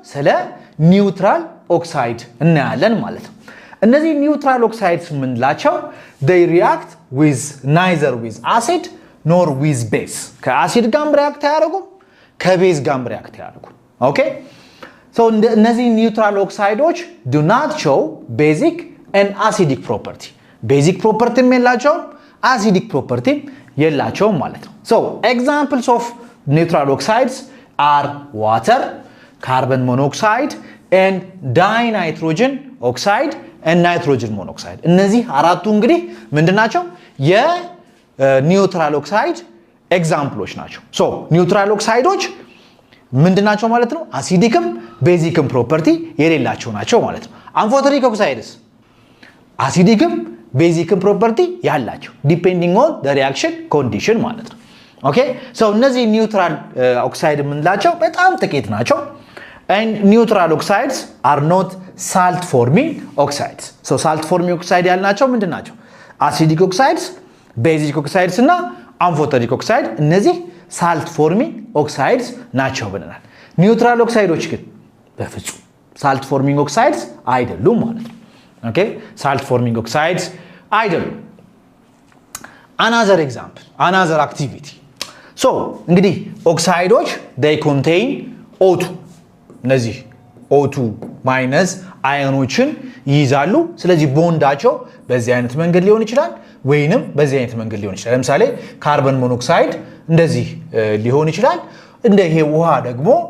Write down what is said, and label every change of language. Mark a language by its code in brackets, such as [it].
[am] ስለ ኒውትራል ኦክሳይድ እናያለን ማለት ነው። እነዚህ ኒውትራል ኦክሳይድስ የምንላቸው [en] they react with neither with acid nor with base. [am] ከአሲድ ጋር ሪአክት አያደርጉም፣ ከቤዝ ጋር ሪአክት አያደርጉም። ኦኬ so እነዚህ ኒውትራል ኦክሳይዶች [en] do not show basic and acidic property. basic property የላቸውም፣ acidic property [am] የላቸውም ማለት ነው። [en] so examples of neutral oxides are water, carbon monoxide and dinitrogen oxide and nitrogen monoxide. [am] እነዚህ አራቱ እንግዲህ ምንድናቸው? የኒውትራል ኦክሳይድ ኤግዛምፕሎች ናቸው። ሶ ኒውትራል ኦክሳይዶች ምንድናቸው ማለት ነው? አሲዲክም ቤዚክም ፕሮፐርቲ የሌላቸው ናቸው ማለት ነው። አምፎተሪክ ኦክሳይድስ አሲዲክም ቤዚክም ፕሮፐርቲ ያላቸው ዲፔንዲንግ ኦን ዘ ሪአክሽን ኮንዲሽን ማለት ነው። ኦኬ ሶ እነዚህ ኒውትራል ኦክሳይድ የምንላቸው በጣም ጥቂት ናቸው። [en] and neutral oxides are not salt forming oxides. [am] so salt forming oxide ያልናቸው ምንድናቸው? acidic oxides, basic oxides እና amphoteric oxide እነዚህ salt forming oxides ናቸው ብለናል። neutral oxides ግን በፍጹም salt forming oxides አይደሉም ማለት ነው። ኦኬ salt forming oxides አይደሉም። [en] another example, another activity. [am] so እንግዲህ ኦክሳይዶች [en] they contain O2 [am] እነዚህ O2 ማይነስ አዮኖችን ይይዛሉ። ስለዚህ ቦንዳቸው በዚህ አይነት መንገድ ሊሆን ይችላል ወይንም በዚህ አይነት መንገድ ሊሆን ይችላል። ለምሳሌ ካርበን ሞኖክሳይድ እንደዚህ ሊሆን ይችላል። እንደዚህ ውሃ ደግሞ